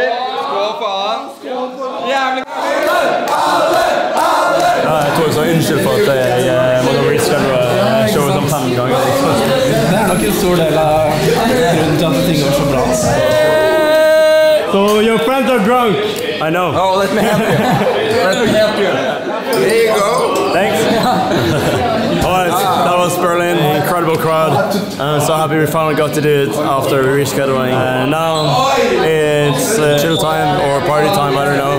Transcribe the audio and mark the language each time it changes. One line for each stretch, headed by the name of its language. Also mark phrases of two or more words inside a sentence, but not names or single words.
Norwegian: Skål for han. Jævlig. Ja, jeg tror så unnskyld for at jeg måtte reschedule showet som 5 ganger. Det er nok en stor del av grunnen til at ting går så bra.
English: So your friends are drunk. I know. Oh, let me help you. Let me help you. Here you go. Thanks. Alright, that was Berlin, incredible crowd. I'm so happy we finally got to do it after rescheduling. And now it's chill time or party time, I don't know.